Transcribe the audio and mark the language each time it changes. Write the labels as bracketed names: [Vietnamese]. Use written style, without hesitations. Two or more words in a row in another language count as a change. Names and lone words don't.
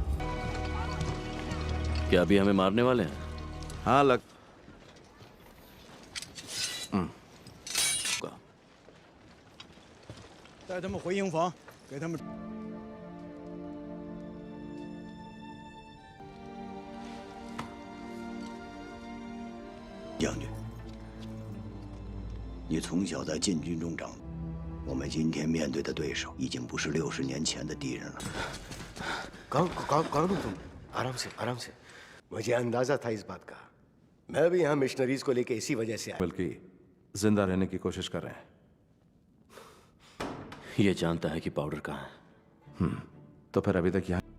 [Hindi] क्या अभी हमें मारने वाले हैं? हाँ लग [Chinese] 带他们回营房，给他们。将军，你从小在禁军中长，我们今天面对的对手已经不是60年前的敌人了。 [Hindi] कौन तुम? आराम से आराम से। मुझे अंदाजा था इस बात का। मैं भी यहाँ मिशनरीज को लेके इसी वजह से आया। बल्कि जिंदा रहने की कोशिश कर रहे हैं। ये जानता है कि पाउडर कहाँ है। तो फिर अभी तक यहाँ